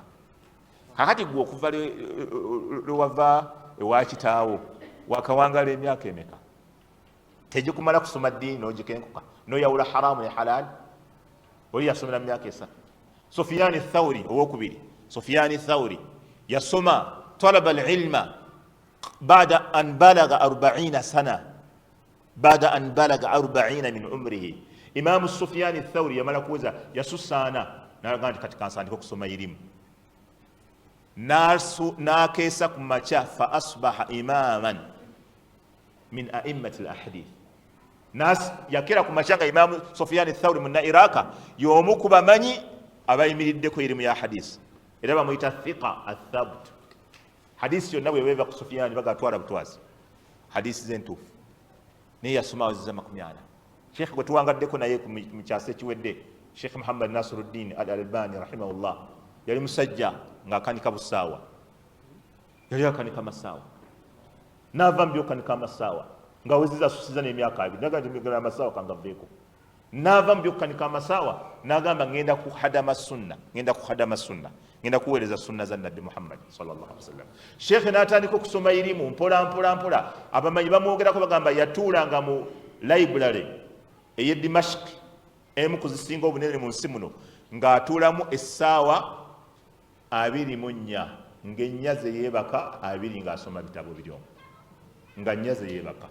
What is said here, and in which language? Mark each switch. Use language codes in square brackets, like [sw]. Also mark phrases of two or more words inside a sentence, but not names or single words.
[lg] Kakati gwe okuva lwewava ewa kitaawo wakawangala emyaka emeka tegikumala kusoma ddiini n'ogikenkuka n'oyawula haramu ne halal? Oli yasomera mu myaka 3. Sufyan Thawri owokubiri, Sufyan Thawri yasoma [ar] طلب العلم بعد أن بلغ 40 سنة، بعد أن بلغ 40 من عمره. [lg] Imam Sufyan Thawri yamala kuweza yasusaana n'agamba nti kati kansandika okusoma irimu, n'akeesa ku makya [ar] فأصبح إماما من أئمة الأحاديث. [lg] Yakera ku makya nga Imam Sufyan Thawri munna Iraka y'omu ku bamanyi abayimiriddeko irimu ya hadisi, era bamuyita [ar] ثقة أثبت. [lg] Hadisi yonna bwebeva ku Sufyan bagatwala butwazi, hadisi z'entuufu. Naye yasoma waziza 40. Sheikh gwe tuwangaddeko naye mu kyasa ekiwedde, Sheikh Muhammad Nasiruddin al-Albani rahimahullah, yali musajja ng'akanika busaawa, yali akanika masaawa, n'ava mu by'okanika amasaawa ng'aweziza asusiza n'emyaka 2, naga nti migala amasaawa kangaveeko. N'ava mu by'okukanika amasaawa n'agamba ngenda kuhadama sunna, ngenda kuweereza sunna za Nabbi Muhammad [ar] صلى الله عليه وسلم. [lg] Sheikh n'atandika okusoma irimu mpola. Abamanyi bamwogerako bagamba yatuulanga mu library ey'e Dimashq, emu ku zisinga obunene mu nsi muno, ng'atuulamu essaawa 24 ng'ennyaze yeebaka 2 ng'asoma bitabo biryo, nga nnyaze yeebaka.